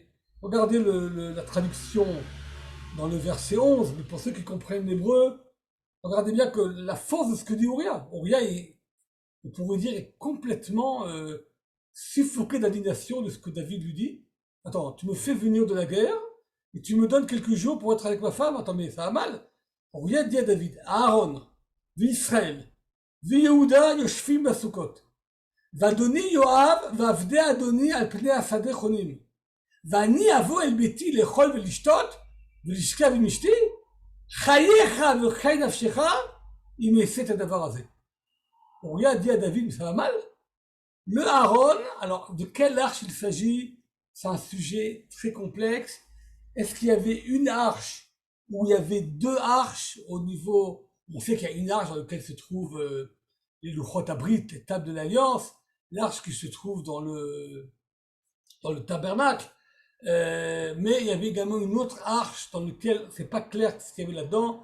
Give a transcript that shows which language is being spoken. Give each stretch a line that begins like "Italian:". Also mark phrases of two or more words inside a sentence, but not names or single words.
French: Regardez la traduction dans le verset 11, mais pour ceux qui comprennent l'hébreu, regardez bien que la force de ce que dit Uriah. Uriah, on pourrait dire, est complètement suffoqué d'indignation de ce que David lui dit. Attends, tu me fais venir de la guerre et tu me donnes quelques jours pour être avec ma femme. Attends, mais ça va mal. Uriah dit à David, Aaron, Israël, Yehuda,
Hebrew: יושבים בסוכות. ואדוני יואב ועבדי אדוני על פני השדה חונים. ואני אבוא אל ביתי לאכול ולשתות ולשכב עם אשתי, חייך וחיי נפשך אם אעשה את הדבר הזה.
French: Uriah dit à David, mais ça va mal. Le Aaron, alors de quelle arche il s'agit? C'est un sujet très complexe. Est-ce qu'il y avait une arche ou il y avait 2 arches au niveau... On sait qu'il y a une arche dans laquelle se trouvent les
Hebrew: לוחות הברית,
French: les tables de l'Alliance, l'arche qui se trouve dans le tabernacle, mais il y avait également une autre arche dans laquelle c'est pas clair ce qu'il y avait là-dedans.